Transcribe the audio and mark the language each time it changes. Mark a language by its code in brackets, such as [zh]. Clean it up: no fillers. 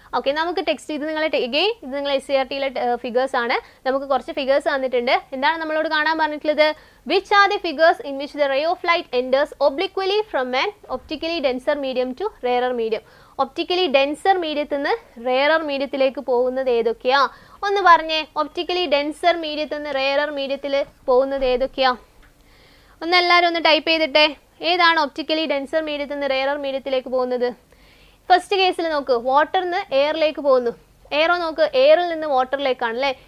[ml] Okay, നമുക്ക് text ഇത് നിങ്ങൾ SCRTയിലെ ഫിഗേഴ്സ് ആണ്. നമുക്ക് കുറച്ച് ഫിഗേഴ്സ് തന്നിട്ടുണ്ട്. എന്താണ് നമ്മളോട് കാണാൻ പറഞ്ഞിട്ടുള്ളത്? [en] which are the figures in which the ray of light enters obliquely from an optically denser medium to rarer medium? [ml] Optically denser മീഡിയത്തിൽ നിന്ന് റെയറർ മീഡിയത്തിലേക്ക് പോകുന്നത് ഏതൊക്കെയാ? ഒന്ന് പറഞ്ഞേ. ഒപ്റ്റിക്കലി ഡെൻസർ മീഡിയത്തിൽ നിന്ന് റെയറർ മീഡിയത്തിൽ പോകുന്നത് ഏതൊക്കെയാ? എല്ലാവരും ഒന്ന് ടൈപ്പ് ചെയ്തിട്ടെ. ഏതാണ് ഒപ്റ്റിക്കലി ഡെൻസർ മീഡിയത്തിൽ നിന്ന് റെയറർ മീഡിയത്തിലേക്ക് പോകുന്നത്? ഫസ്റ്റ് കേസിൽ നോക്ക്, വാട്ടറിൽ നിന്ന് എയറിലേക്ക് പോകുന്നു. എയറോ നോക്ക്, എയറിൽ നിന്ന് വാട്ടറിലേക്കാണ് അല്ലേ?